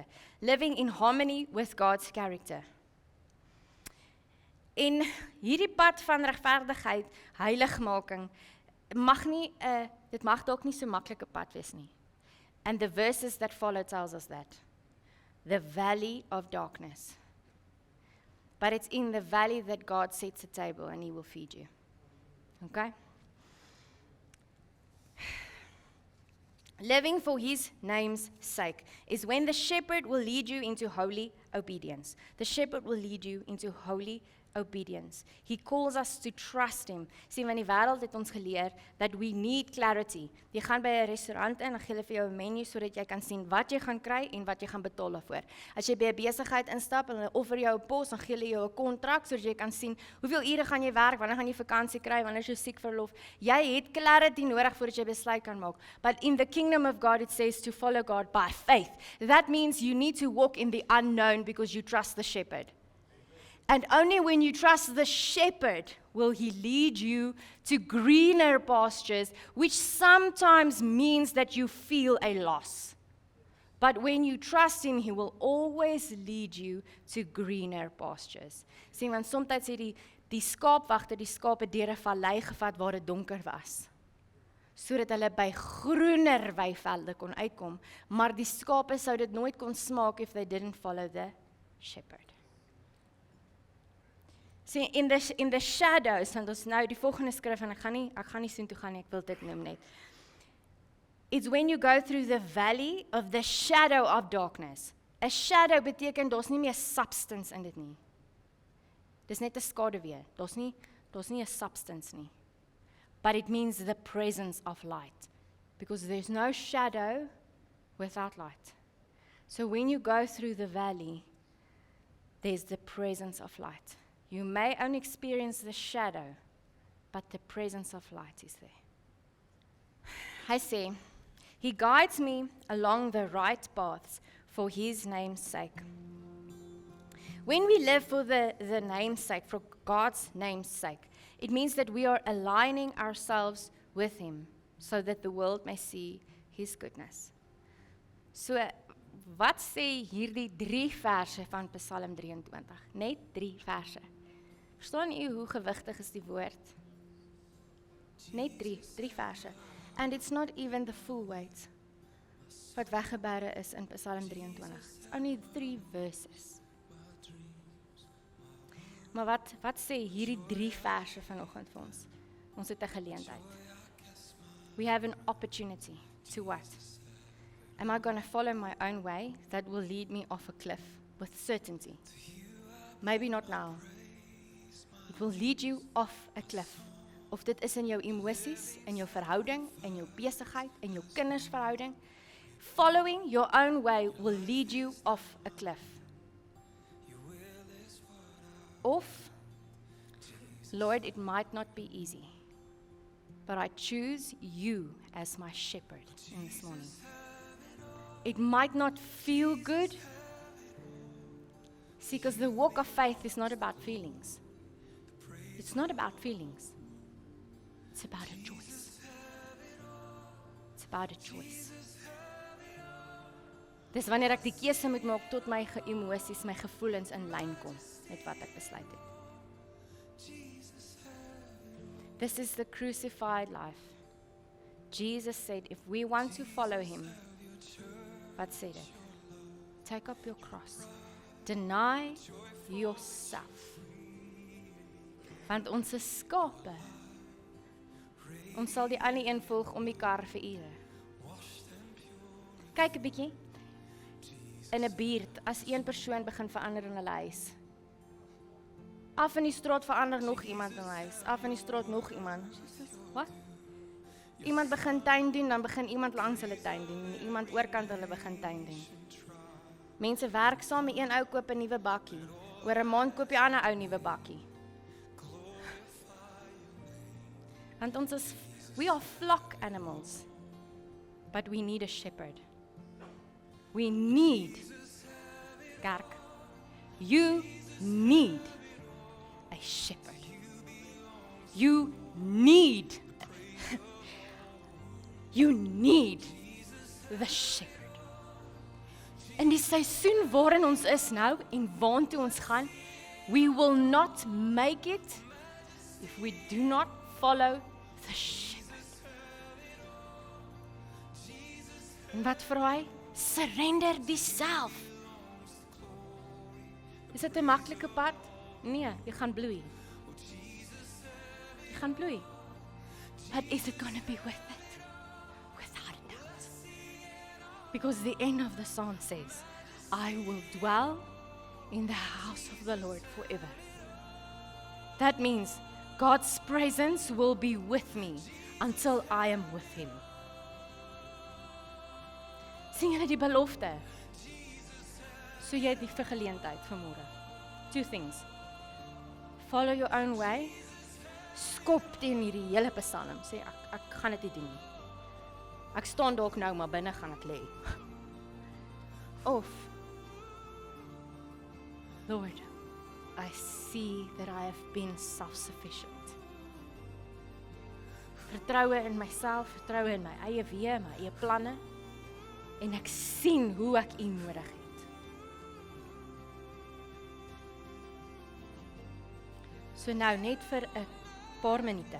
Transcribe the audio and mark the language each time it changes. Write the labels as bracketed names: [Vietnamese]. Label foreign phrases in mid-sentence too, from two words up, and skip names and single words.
[English] Living in harmony with God's character. [Afrikaans] En hierdie pad van regverdigheid, heiligmaking, dit mag dalk nie so maklike pad wees nie. [English] And the verses that follow tells us that. The valley of darkness. But it's in the valley that God sets a table and He will feed you. Okay? Living for His name's sake is when the shepherd will lead you into holy obedience. The shepherd will lead you into holy obedience. He calls us to trust Him. [Afrikaans] Sien, want die wêreld het ons geleer [English] that we need clarity. [Afrikaans] Jy gaan by 'n restaurant in en gee hulle vir jou 'n menu sodat jy kan sien wat jy gaan kry en wat jy gaan betaal daarvoor. As jy by 'n besigheid instap en hulle offer jou 'n pos, dan gee hulle jou 'n kontrak sodat jy kan sien hoeveel ure gaan jy werk, wanneer gaan jy vakansie kry, wanneer is jou siekverlof. Jy het clarity nodig voordat jy besluit kan maak. [English] But in the kingdom of God it says to follow God by faith. That means you need to walk in the unknown because you trust the shepherd. And only when you trust the shepherd will He lead you to greener pastures, which sometimes means that you feel a loss. But when you trust Him, He will always lead you to greener pastures. [Afrikaans] Sien, want soms het die skaapwagter die skape deur 'n vallei gevat waar dit donker was, sodat hulle by groener weivelde kon uitkom, maar die skape sou dit nooit kon smaak [English] if they didn't follow the shepherd. See, in the shadows, [Afrikaans] want ons nou die volgende skrif, en ek gaan nie soontoe gaan nie, ek wil dit noem net. [English] It's when you go through the valley of the shadow of darkness. A shadow [Afrikaans] beteken, daar's nie meer substance in dit nie. Dis net 'n skaduwee, daar's nie 'n substance nie. [English] But it means the presence of light. Because there's no shadow without light. So when you go through the valley, there's the presence of light. You may only experience the shadow, but the presence of light is there. [Afrikaans] Hy sê, [English] He guides me along the right paths for His name's sake. When we live for the name's sake, for God's name's sake, it means that we are aligning ourselves with Him so that the world may see His goodness. So, [Afrikaans] wat sê hierdie 3 verse van Psalm 23? Net 3 verse. Verstaan u hoe gewigtig is die woord? Net 3 verse. [English] And it's not even the full weight [Afrikaans] wat weggebere is [English] in Psalm 23. It's only 3 verses. [Afrikaans] Maar wat sê hierdie 3 verse vanoggend vir ons? Ons het 'n geleentheid. [English] We have an opportunity to what? Am I going to follow my own way that will lead me off a cliff with certainty? Maybe not now. It will lead you off a cliff. [Afrikaans] Of dit is in jou emosies, in jou verhouding, in jou besigheid, in jou kindersverhouding. [English] Following your own way will lead you off a cliff. Of, Lord, it might not be easy, but I choose you as my shepherd in this morning. It might not feel good. See, because the walk of faith is not about feelings. It's not about feelings. It's about a choice. It's about a choice. [Afrikaans] Dis wanneer ek die keuse moet maak tot my emosies, my gevoelens in lyn kom met wat ek besluit het. [English] This is the crucified life. Jesus said, if we want to follow Him, [Afrikaans] wat sê dit? [English] Take up your cross. Deny yourself. [Afrikaans] Want ons is skape. Ons sal die ander een volg om die kar vir ure. Kyk 'n bietjie. In 'n buurt, as een persoon begin verander in hulle huis. Af in die straat verander nog iemand in hulle huis. Af in die straat nog iemand. Wat? Iemand begin tuin doen, dan begin iemand langs hulle tuin doen. En iemand oorkant hulle begin tuin doen. Mense werk saam, een ou koop 'n nuwe bakkie. Oor 'n maand koop die ander ou nuwe bakkie. Want ons is, [English] we are flock animals. But we need a shepherd. We need, kerk, you need a shepherd. You need the shepherd. [Afrikaans] In die seisoen waarin ons is nou en waartoe ons gaan, [English] we will not make it if we do not follow the shepherd. [Afrikaans] En wat vra hy? Surrender diself. Is dit 'n maklike pad? Nee, jy gaan bloei. Jy gaan bloei. [English] But is it going to be worth it? Without a doubt. Because the end of the song says, I will dwell in the house of the Lord forever. That means God's presence will be with me until I am with Him. [Afrikaans] Sien julle die belofte? So jy het die vergeleentheid vanmôre. [English] Two things. Follow your own way. [Afrikaans] Skop teen hierdie hele psalm. Sê ek gaan dit nie doen nie. Ek staan dalk nou, maar binne gaan ek lê. [English] Of Lord, I see that I have been self-sufficient. [Afrikaans] Vertroue in myself, vertroue in my eie weë, my eie planne. En ek sien hoe ek U nodig het. So nou net vir 'n paar minute.